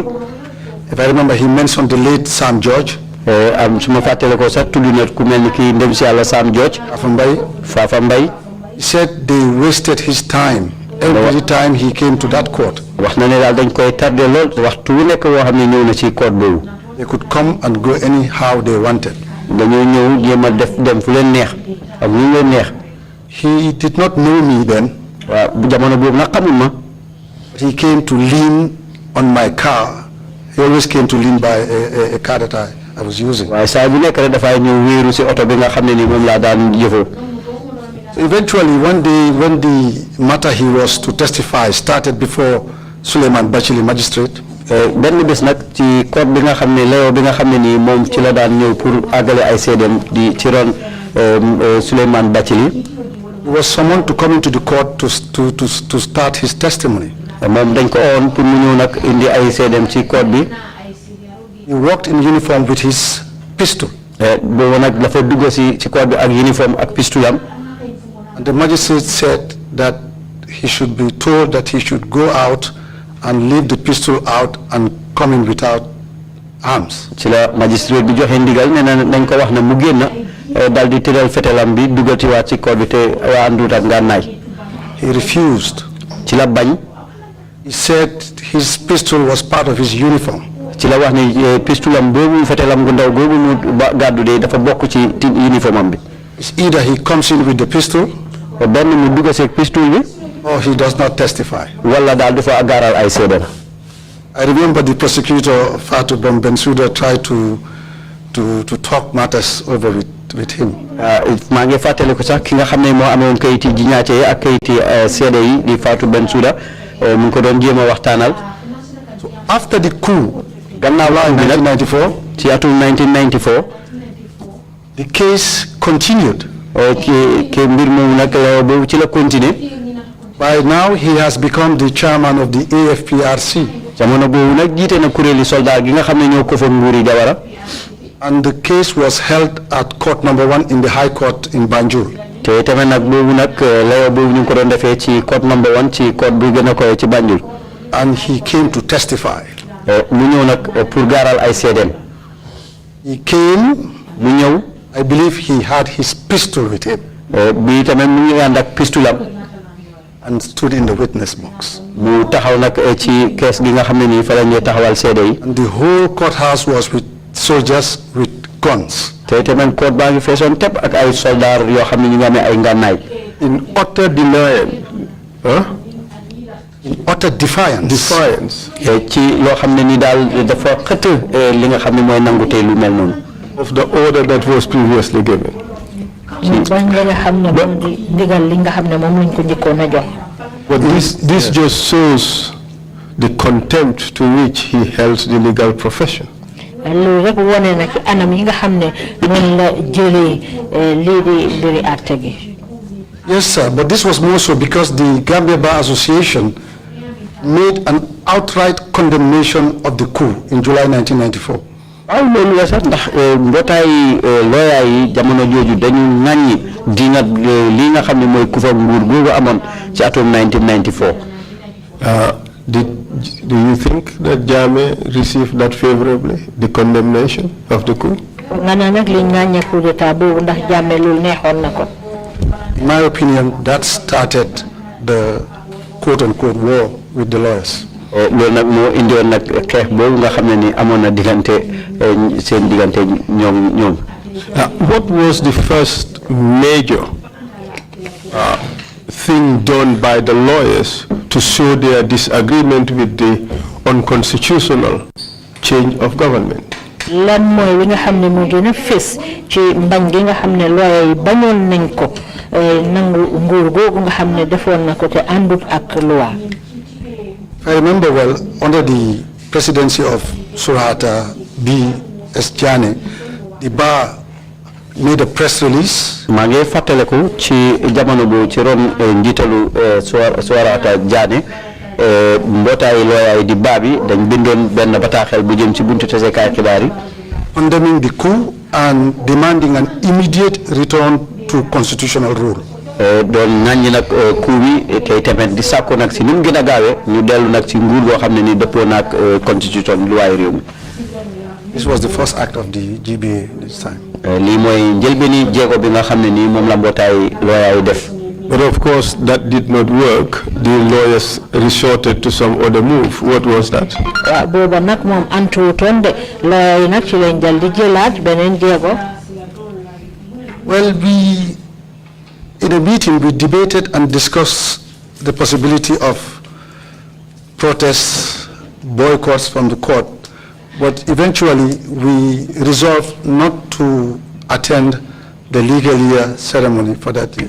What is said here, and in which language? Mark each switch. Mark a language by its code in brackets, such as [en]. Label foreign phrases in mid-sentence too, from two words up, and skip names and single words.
[en] If I remember, he mentioned the late Sam George. [wo] su ma fàttale ko sax tudd na ku mel ni kii ndem si yàlla Sam George. Fafa Mbaye. [en] He said they wasted his time every time he came to that court. [wo] wax na ne daal dañ koy tardé lool waxtu wu nekk woo xam ne ñëw na ci court boobu. [en] They could come and go anyhow they wanted. [wo] dañoo ñëw jéem a dem fu leen neex ak ñu leen neex. [en] He did not know me then. [wo] waaw jamono boobu nag xamul ma. [en] But he came to lean on my car. He always came to lean by a car that I was using. [wo] waaye saa bu nekk rek dafay ñëw wéeru si oto bi nga xam ne ni moom laa daan jëfoo. [en] So eventually, one day, when the matter he was to testify started before Suleiman Bachili magistrate. [wo] benn bés nag ci court bi nga xam ne layoo bi nga xam ne nii moom ci la daan ñëw pour àggale ay seedeem di ci ron Suleiman Bachili. [en] He was summoned to come into the court to start his testimony. [wo] moom dañ ko oon pour mu ñëw nag indi ay seedeem ci court bi. [en] He walked in uniform with his pistol. [wo] boobu nag dafa dugg ci court bi ak uniforme ak pistolam. [en] And the magistrate said that he should be told that he should go out and leave the pistol out and come in without arms. [wo] ci la magistrate bi joxe ndigal nee na nañ ko wax ne mu génn dal di tëral fetelam bi dugati waat ci code bi te àndut ak ngànnaay. [en] He refused. [wo] ci la bañ. [en] He said his pistol was part of his uniform. [wo] ci la wax ne pistolam boobu fetelam gu ndaw googu mu gàddu de dafa bokk ci uniformam bi. [en] It's either he comes in with the pistol, [wo] benn mu dugg seeg pistol bi, [en] or he does not testify. [wo] wala daal dafa gaaral ay seede. [en] I remember the prosecutor Fatou Bensouda tried to talk matters over with him. [wo] maa ngi fàttali ko sax ki nga xam ne moo amoon kayiti jiñaate yi ak kayiti seede yi di Fatou Bensouda mu ngi ko doon jéem a waxtaanal. [en] So after the coup, [wo] gannaaw la 1994, ci atum 1994, [en] the case continued. [wo] ke mbir moomu nag boobu ci la continuer. [en] By now he has become the chairman of the AFPRC. [wo] jamono boobu nag jiite na kuréeli soldat gi nga xam ne ñoo ko fa nguuri Jawara. [en] And the case was held at court number 1 in the High Court in Banjul. [wo] te tamit nag boobu nag layo boobu ñu ngi ko doon defee ci [en] court number 1 [wo] ci court bi gën a koy ci Banjul. [en] And he came to testify. [wo] mu ñëw nag pour gaaral ay seedeem. [en] He came. [wo] mu ñëw. [en] I believe he had his pistol with him. [wo] bi tamit mu ngi ànd ak pistolam. [en] And stood in the witness box. [wo] mu taxaw nag ci kees gi nga xam ne nii fa la ñuy taxawal seede yi. [en] And the whole courthouse was with soldiers with guns. [wo] te tamit court baa ngi feesoon tepp ak ay soldats yoo xam ne ñu ngi amee ay ngànnaay. [en] In utter denial. In utter defiance. [wo] ci loo xam ne ni daal dafa xëtt li nga xam ne mooy nangu tey lu mel noonu. [en] Of the order that was previously given. But this just shows the contempt to which he held the legal profession. Yes, sir, but this was more so because the Gambia Bar Association made an outright condemnation of the coup in July 1994. [wo] waaw loolu la sax ndax mbootaay lawyer yi jamono jooju dañu ŋàññi dinga li nga xam ne mooy ku fa nguur googu amoon ci atum 1994. [en] Do you think that Jammeh received that favorably, the condemnation of the coup? In my opinion, that started the quote-unquote war with the lawyers. [wo] loolu nag moo indiwoon nag xeex boobu nga xam ne ni amoon na diggante seen diggante ñoom. [en] What was the first major thing done by the lawyers to show their disagreement with the unconstitutional change of government? [wo] lan mooy li nga xam ne moo gën a fës ci mbañ gi nga xam ne lawyer yi bañoon nañ ko nangu nguur googu nga xam ne defoon na ko te àndut ak loi. [en] I remember well, under the presidency of Surata B. S. Jane, the bar made a press release. [wo] maa ngi fàttaliku ci jamono bu ci ron njiitalu Surata Jane mbootaayu looyaay di baa bi dañ bindoon benn bataaxel bu jëm ci buntu tasekaay xibaar yi. [en] Condemning the coup and demanding an immediate return to constitutional rule. [wo] doon ŋàññi nag coup bi tey tamit di sàkku nag si ni mu gën a gaawee ñu dellu nag ci nguur goo xam ne ni dëppoo naag constitution luwaay réew mi. [en] This was the first act of the GBA this time. [wo] lii mooy njëlbeeni jéego bi nga xam ne nii moom la mbootaay looyaay def. [en] But of course, that did not work. The lawyers resorted to some other move. What was that? [wo] booba nag moom antuutoon de lawyer yi nag ci lañ dal di jëlaat beneen jéego. [en] Well, in a meeting, we debated and discussed the possibility of protests, boycotts from the court, but eventually we resolved not to attend the legal year ceremony for that year.